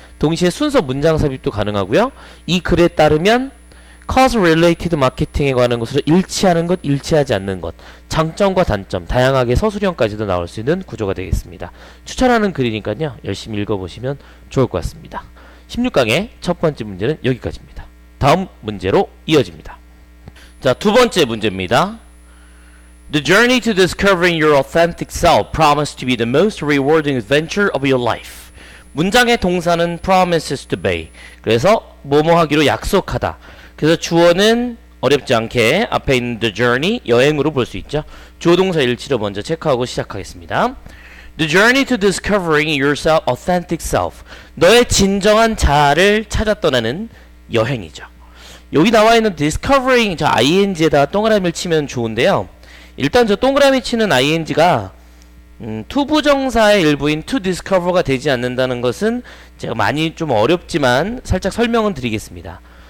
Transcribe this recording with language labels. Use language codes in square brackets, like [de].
[ko] 동시에 순서 문장 삽입도 가능하고요. 이 글에 따르면 cause related marketing에 관한 것으로 일치하는 것, 일치하지 않는 것, 장점과 단점, 다양하게 서술형까지도 나올 수 있는 구조가 되겠습니다. 추천하는 글이니까요. 열심히 읽어보시면 좋을 것 같습니다. 16강의 첫 번째 문제는 여기까지입니다. 다음 문제로 이어집니다. 자, 두 번째 문제입니다. [en] The journey to discovering your authentic self promises to be the most rewarding adventure of your life. [ko] 문장의 동사는 [en] promises to be. [ko] 그래서 뭐뭐 하기로 약속하다. 그래서 주어는 어렵지 않게 앞에 있는 [en] the journey, [ko] 여행으로 볼 수 있죠. 주어 동사 일치로 먼저 체크하고 시작하겠습니다. [en] The journey to discovering your authentic self. [ko] 너의 진정한 자아를 찾아 떠나는 여행이죠. 여기 나와 있는 discovering, 저 ing에다가 동그라미를 치면 좋은데요. 일단 저 동그라미 치는 ing가 투부정사의 일부인 [en] to discover [ko] 가 되지 않는다는 것은 제가 많이 좀 어렵지만 살짝 설명은 드리겠습니다.